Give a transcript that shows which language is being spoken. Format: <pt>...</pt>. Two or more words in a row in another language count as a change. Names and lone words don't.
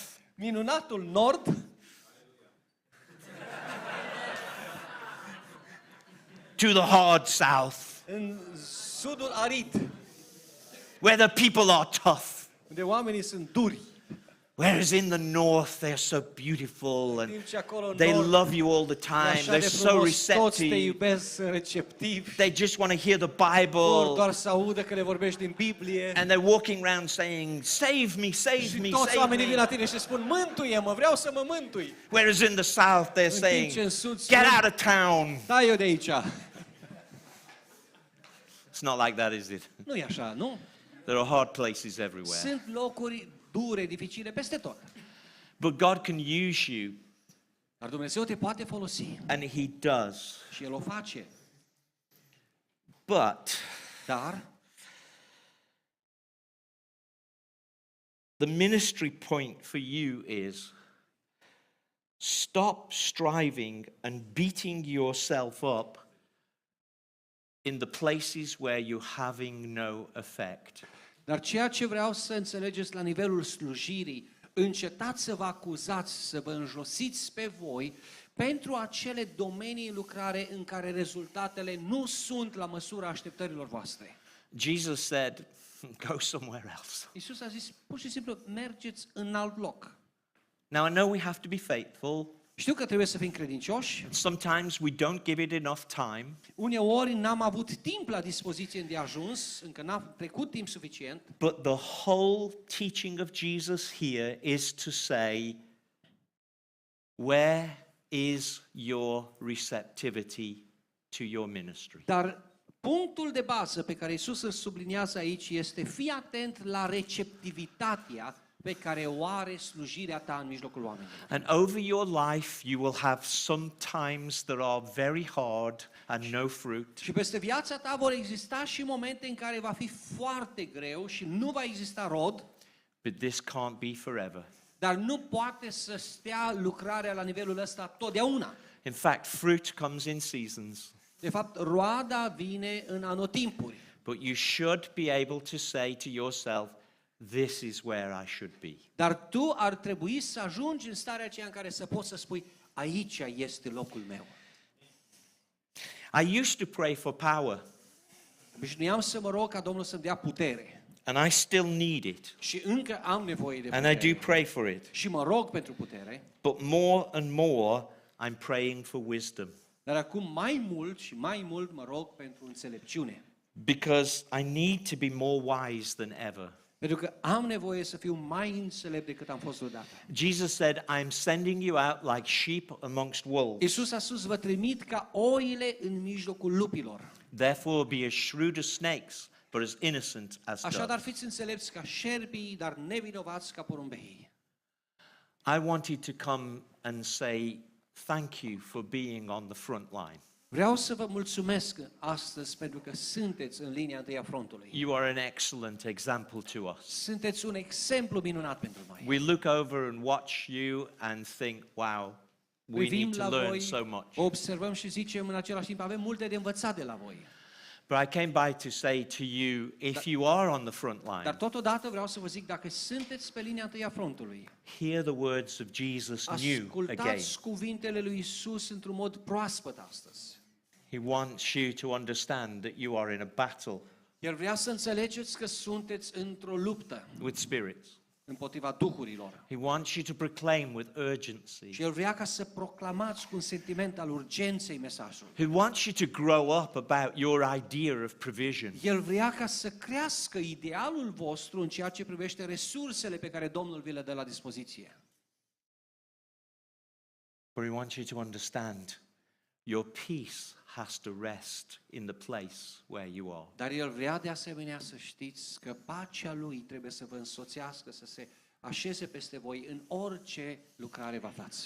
<ro>Minunatul nord</ro> <en>To the hard south,</en> <ro>în sudul arid,</ro> <en>where the people are tough.</en> <ro>unde oamenii sunt duri.</ro> <en>Whereas in the north, they're so beautiful and</en> <ro>Timp ce acolo în</ro> <en>they</en> <ro>nord</ro> <en>love you all the</en> <ro>e</ro> <en>time.</en> <ro>așa</ro> <en>They're</en> <ro>de</ro> <en>so</en> <ro>frumos, toți te</ro> <en>receptive.</en> <ro>iubesc, sunt receptivi.</ro> <en>They just want to hear the</en> <ro>Vor</ro> <en>Bible.</en> <ro>doar să audă că le vorbești din Biblie.</ro> <en>And they're walking around saying, save me, save</en> <ro>Și</ro> <en>me,</en> <ro>toți</ro> <en>save</en> <ro>oamenii vin</ro> <en>me.</en> <ro>la tine și spun, mântuie-mă, vreau să mă mântui.</ro> <en>Whereas in the south, they're</en> <ro>În</ro> <en>saying,</en> <ro>timp ce în sud</ro> <en>get</en> <ro>spun,</ro> <en>out of town.</en> <ro>da eu de aici.</ro> <en>It's not like that, is it?</en> <ro>Nu e așa, nu?</ro> <en>There are hard places everywhere.</en> <ro>Sunt locuri dure, dificile peste tot.</ro> <en>But God can use you,</en> <ro>Dar Dumnezeu te poate folosi</ro> <en>and He does.</en> <ro>și El o face.</ro> <en>But</en> <ro>Dar</ro> <en>the ministry point for you is stop striving and beating yourself up in the places where you're having no effect.</en> <ro>Dar ceea ce vreau să înțelegeți la nivelul slujirii, încetați să vă acuzați, să vă înjosiți pe voi pentru acele domenii în lucrare în care rezultatele nu sunt la măsura așteptărilor voastre.</ro> <en>Jesus said, go somewhere else.</en> <ro>Iisus a zis, pur și simplu, mergeți în alt loc.</ro> <en>Now I know we have to be faithful.</en> <ro>Știu că trebuie să fim credincioși.</ro> <en>Sometimes we don't give it enough time.</en> <ro>Uneori n-am avut timp la dispoziție îndeajuns, încă n-a trecut timp suficient.</ro> <en>But the whole teaching of Jesus here is to say, where is your receptivity to your ministry?</en> <ro>Dar punctul de bază pe care Iisus îl subliniază aici este fii atent la receptivitatea pe care o are slujirea ta în mijlocul oamenilor.</ro> <en>And over your life you will have some times that are very hard and no fruit.</en> <ro>Și peste viața ta vor exista și momente în care va fi foarte greu și nu va exista rod,</ro> <en>But this can't be forever.</en> <ro>dar nu poate să stea lucrarea la nivelul ăsta totdeauna.</ro> <en>In fact, fruit comes in seasons.</en> <ro>De fapt, roada vine în anotimpuri.</ro> <en>But you should be able to say to yourself, this is where I should be.</en> <ro>Dar tu ar trebui să ajungi în starea aceea în care să poți să spui, aici este locul meu.</ro> <en>I used to pray for power,</en> <ro>Obișnuiam să mă rog ca Domnul să-mi dea putere.</ro> <en>and I still need it.</en> <ro>Și încă am nevoie de</ro> <en>And I</en> <ro>putere.</ro> <en>do pray for it.</en> <ro>Și mă rog pentru putere.</ro> <en>But more and more, I'm praying for wisdom.</en> <ro>Dar acum mai mult și mai mult mă rog pentru înțelepciune.</ro> <en>Because I need to be more wise than ever.</en> <ro>Pentru că am nevoie să fiu mai înțelept decât am fost vreodată.</ro> <en>Jesus said, I am sending you out like sheep amongst wolves.</en> <ro>Iisus a spus, vă trimit ca oile în mijlocul lupilor.</ro> <en>Therefore be as shrewd as snakes, but as innocent as</en> <ro>Așadar</ro> <en>doves.</en> <ro>fiți înțelepți ca șerpii, dar nevinovați ca porumbeii.</ro> <en>I want you to come and say, thank you for being on the front line.</en> <ro>Vreau să vă mulțumesc astăzi pentru că sunteți în linia întâi a frontului.</ro> <en>You are an excellent example to us.</en> <ro>Sunteți un exemplu minunat pentru noi.</ro> <en>We look over and watch you and think, wow, we</en> <ro>Privim</ro> <en>need to</en> <ro>la</ro> <en>learn</en> <ro>voi,</ro> <en>so much.</en> <ro>observăm și zicem în același timp, avem multe de învățat de la voi.</ro> <en>But I came by to say to you, if you are on the front</en> <ro>Dar</ro> <en>line,</en> <ro>totodată vreau să vă zic, dacă sunteți pe linia întâi a frontului,</ro> <en>hear the words of Jesus new again.</en> <ro>ascultați cuvintele lui Isus într-un mod proaspăt astăzi.</ro> <en>He wants you to understand that you are in a battle</en> <ro>El vrea să înțelegeți că sunteți într-o luptă</ro> <en>with spirits.</en> <ro>împotriva duhurilor.</ro> <en>He wants you to proclaim with urgency.</en> <ro>Și El vrea ca să proclamați cu un sentiment al urgenței mesajul.</ro> <en>He wants you to grow up about your idea of provision.</en> <ro>El vrea ca să crească idealul vostru în ceea ce privește resursele pe care Domnul vi le dă la dispoziție.</ro> <en>But he wants you to understand your peace has to rest in the place where you are.</en> <ro>Dar El vrea de asemenea să știți că pacea Lui trebuie să vă însoțească, să se așeze peste voi în orice lucrare vă aflați.</ro>